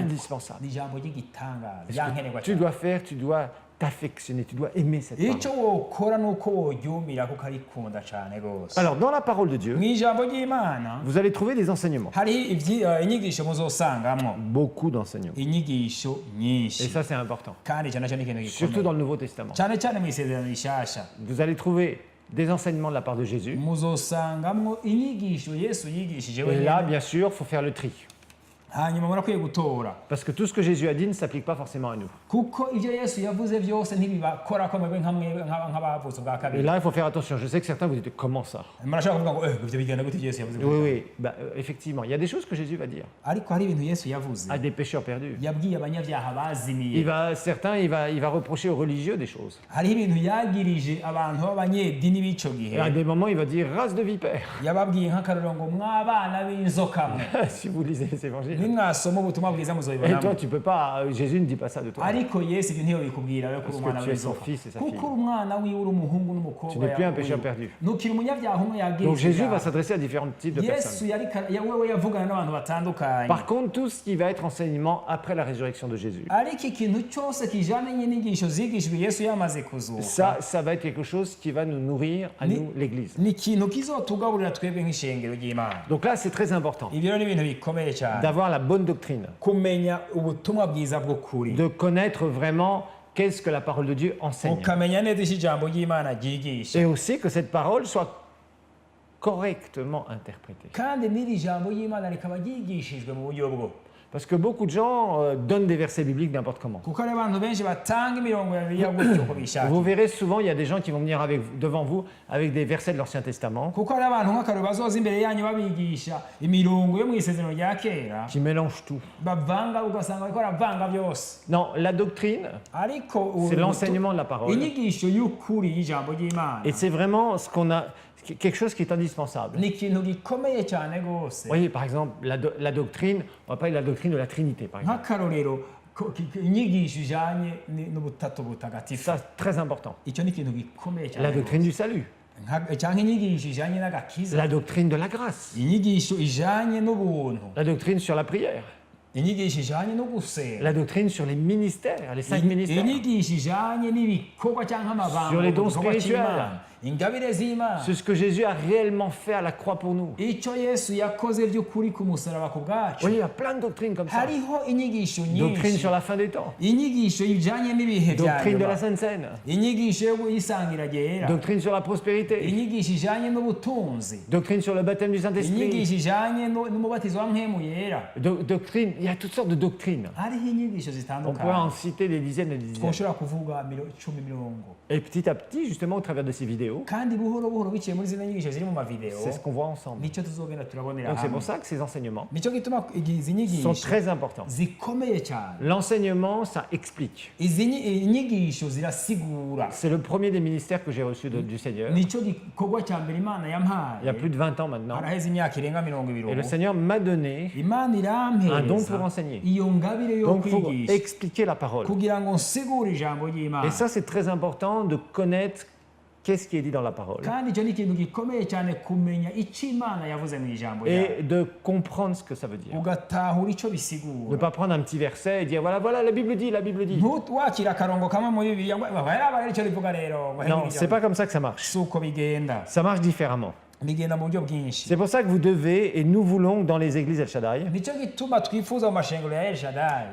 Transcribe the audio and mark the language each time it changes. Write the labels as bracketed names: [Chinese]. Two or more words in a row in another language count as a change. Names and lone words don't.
[French] Indispensable. [Rundi] ni ijambo ry'igitangaza [French] Ce [Rundi] ryankenerwa [French] que tu [Rundi] cyane [French] dois faire, tu dois t'affectionner, tu dois aimer cette [Rundi] icyo [French] parole. [Rundi] wokora ni uko woryumira kuko arikunda cyane rwose [French] Alors, dans la parole de Dieu, [Rundi] mu ijambo ry'imana [French] vous allez trouver des enseignements. [Rundi] hariho inyigisho muzosangamwo [French] Beaucoup d'enseignements. [Rundi] inyigisho [French] Et [Rundi] nyinshi [French] ça, c'est important. [Rundi] kandi icyo nacyo ni ikintu [French] Surtout [Rundi] gikomeye [French] dans le Nouveau Testament. [Rundi] cyane cyane mu isezerano rishasha [French] Vous allez trouver des enseignements de la part de Jésus. [Rundi] muzosangamwo inyigisho yesu yigishije [French] Et là, [Rundi] wenyine [French] bien sûr, il faut faire le tri. [Rundi] hanyuma murakwiye gutora [French] Parce que tout ce que Jésus a dit ne s'applique pas forcément à nous. [Rundi] kuko ibyo yesu yavuze byose ntibibakora ko mwebwe nk'abavutse bwa [French] Et [Rundi] kabiri [French] là, il faut faire attention. Je sais que certains vous dites, comment ça? [Rundi] murashaka kuvuga ngo ibyo bigenda gute ibyo yesu yavuze [French] Oui, oui. Bah, effectivement, il y a des choses que Jésus va dire [Rundi] ariko hari ibintu yesu yavuze [French] à des pécheurs perdus. [Rundi] yabwiye abanyabyaha bazimiye [French] Il va reprocher aux religieux des choses. [Rundi] hariho ibintu yagirije abantu b'abanyedini b'ico gihe [French] Et à des moments, il va dire, race de vipères. [Rundi] yababwiye nk'akarorero ngo mwabana b'inzoka mwe [French] Si vous lisez les évangiles. [Rundi] nimwasoma ubutumwa bwiza [French] Et [Rundi] muzobibonamo [French] toi, tu peux pas, Jésus ne dit pas ça de toi. [Rundi] ariko yesu ibyo ntiyobikubwira we kuri [French] Parce que [Rundi] umwana [French] tu es son [Rundi] w'inzoka [French] fils et sa [Rundi] kuko [French] fille. [Rundi] uri umwana wiwe uri umuhungu n'umukobwa [French] Tu n'es plus un [Rundi] yawe. [French] pécheur perdu. [Rundi] ntukiri umunyabyaha umwe [French] Donc [Rundi] yagirije [French] Jésus [Rundi] ibyaha. [French] va s'adresser à différents types de personnes. [Rundi] yesu wewe yavugana n'abantu batandukanye [French] Par contre, tout ce qui va être enseignement après la résurrection de Jésus, [Rundi] ariko ikintu cyose kijanye n'inyigisho zigishijwe yesu yamaze kuzuka [French] ça va être quelque chose qui va nous nourrir, à nous, l'Église. [Rundi] ni ikintu kizotugaburira twebwe nk'ishengero ry'imana [French] Donc là, c'est très important [Rundi] ibyo rero ni ibintu bikomeye cyane [French] d'avoir la bonne doctrine, [Rundi] kumenya ubutumwa bwiza bw'ukuri [French] de connaître vraiment qu'est-ce que la parole de Dieu enseigne. [Rundi] ukamenya neza icyo ijambo ry'imana ryigisha [French] Et aussi que cette parole soit correctement interprétée. [Rundi] kandi n'iri jambo ry'imana rikaba ryigishijwe mu buryo bwo [French] Parce que beaucoup de gens donnent des versets bibliques n'importe comment. [Rundi] kuko hari abantu benshi batanga imirongo ya bibiliya gutyo uko [French] Vous [Rundi] bishakiye [French] verrez souvent, il y a des gens qui vont venir devant vous avec des versets de l'Ancien Testament, [Rundi] kuko hari abantu nk'akarero bazoza imbere yanyu babigisha imirongo yo mu isezerano rya kera [French] qui mélangent tout. [Rundi] bavanga ugasanga bariko baravanga byose [French] Non, la doctrine, [Rundi] ariko [French] c'est l'enseignement de la parole. [Rundi] inyigisho y'ukuri y'ijambo ry'imana [French] Et c'est vraiment ce qu'on a, quelque chose qui est indispensable. [Rundi] ni ikintu gikomeye cyane rwose [French] Vous voyez, par exemple, la doctrine, on va parler de la doctrine de la Trinité, par exemple. [Rundi] nk'akarorero inyigisho ijanye n'ubutatu butagatifu [French] Ça, c'est très important. [Rundi] icyo ni ikintu gikomeye cyane [French] La [Rundi] rwose. [French] doctrine du salut, [Rundi] cyangwa inyigisho ijanye n'agakiza [French] la doctrine de la grâce, [Rundi] inyigisho ijanye n'ubuntu [French] la doctrine sur la prière, [Rundi] inyigisho ijanye no gusenga [French] la doctrine sur les ministères, les 5 ministères, [Rundi] inyigisho ijanye n'ibikorwa cyangwa amabanga [French] Sur les dons [Rundi] mu gikorwa [French] spirituels. [Rundi] cy'Imana. ingabire z'imana [French] c'est ce que Jésus a réellement fait à la croix pour nous. Vous [Rundi] icyo yesu yakoze by'ukuri ku musaraba ku bwacu [French] voyez, il y a plein de doctrines comme ça. [Rundi] hariho inyigisho [French] Doctrine [Rundi] nyinshi [French] sur la fin des temps, [Rundi] inyigisho ijanye n'ibihe bya [French] doctrine de la [Rundi] nyuma [French] Sainte Seine, [Rundi] inyigisho y'isangira ryera [French] doctrine sur la prospérité, [Rundi] inyigisho ijanye n'ubutunzi [French] doctrine sur le baptême du Saint-Esprit, [Rundi] inyigisho ijanye n'umubatizo wa mpwemu yera [French] doctrine, il y a toutes sortes de doctrines. [Rundi] hariho inyigisho [French] On pourrait en [Rundi] zitandukanye [French] citer des dizaines et des dizaines. [Rundi] twoshobora kuvuga 10 [French] Et petit à petit, justement, au travers de ces vidéos, [Rundi] kandi buhoro buhoro biciye muri zino nyigisho ziri mu mavideo [French] c'est ce qu'on voit ensemble. [Rundi] nicyo tuzogenda turabonera [French] Donc c'est [Rundi] hamwe [French] pour ça que ces enseignements [Rundi] nicyo gituma izi [French] sont [Rundi] nyigisho [French] très importants. [Rundi] zikomeye cyane [French] L'enseignement, ça explique. [Rundi] izi nyigisho zirasigura [French] C'est le premier des ministères que j'ai reçu du Seigneur, [Rundi] nicyo gikorwa cya mbere imana [French] il y a [Rundi] yampaye [French] plus de 20 ans maintenant. [Rundi] haraheze imyaka irenga 20 [French] Et le Seigneur m'a donné [Rundi] imana [French] un don pour [Rundi] irampereza [French] enseigner. [Rundi] iyo ngabire yo [French] Donc pour [Rundi] kwigisha [French] expliquer la parole. [Rundi] kugira ngo nsigure ijambo ry'imana [French] Et ça, c'est très important de connaître qu'est-ce qui est dit dans la parole. [Rundi] kandi icyo ni ikintu gikomeye cyane kumenya icyo imana yavuze mu ijambo ryayo [French] Et de comprendre ce que ça veut dire. [Rundi] ugatahura icyo [French] Ne [Rundi] bisigura [French] pas prendre un petit verset et dire voilà, voilà, la Bible dit, la Bible dit. [Rundi] wakira akarongo kamwe muri bibiliya ngo baraba icyo rivuga rero ngo [French] Non, c'est pas comme ça que ça marche. [Rundi] si uko bigenda [French] Ça marche différemment. [Rundi] bigenda mu buryo bwinshi [French] C'est pour ça que vous devez, et nous voulons dans les églises El Shaddai, [Rundi] nicyo gituma twifuza mu mashengero ya El Shaddai